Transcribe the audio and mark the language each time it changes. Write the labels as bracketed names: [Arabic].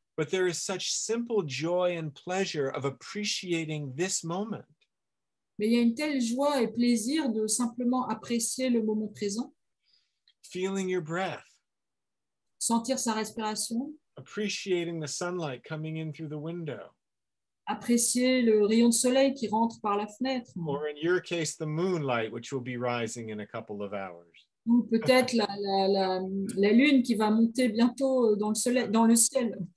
[English] But there is such simple joy and pleasure of appreciating this moment. [French] Mais il y a une telle joie et plaisir de simplement apprécier le moment présent. [English] Feeling your breath. [French] Sentir sa respiration. [English] Appreciating the sunlight coming in through the window. [French] Apprécier le rayon de soleil qui rentre par la fenêtre. [English] Or in your case, the moonlight, which will be rising in a couple of hours. [French] Ou peut-être la lune qui va monter bientôt dans le ciel.